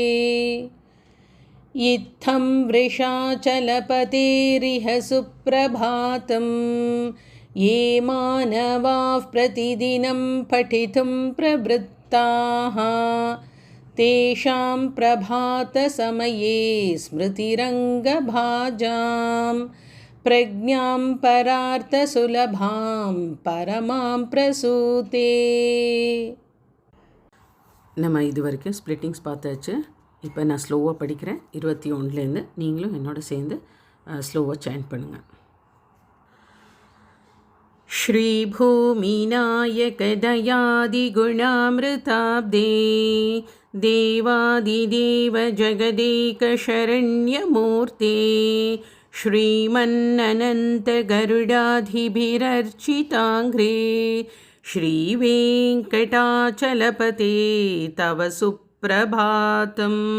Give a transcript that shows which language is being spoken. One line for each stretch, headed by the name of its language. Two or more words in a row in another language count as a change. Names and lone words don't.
Sanskrit: इत्थं वृषाचलपतेरिह सुप्रभातं ये मानवाः प्रतिदिनं पठितुं प्रवृत्ताः तेषां प्रभातसमये स्मृतिरङ्गभाजां प्रज्ञां परार्थसुलभां परमां प्रसूते.
Tamil: நம்ம இது வரைக்கும் ஸ்ப்ளிட்டிங்ஸ் பார்த்தாச்சு. இப்போ நான் ஸ்லோவாக படிக்கிறேன். 21லேருந்து நீங்களும் என்னோட சேர்ந்து ஸ்லோவாக சாண்ட் பண்ணுங்கள்.
Sanskrit: श्रीभूमिनायकदयादिगुणामृताब्दे देवादिदेव जगदेकशरण्यमूर्ते श्रीमन्ननन्तगरुडाधिभिरर्चिताङ्घ्रे श्रीवेङ्कटाचलपते तव सुप्रभातम्.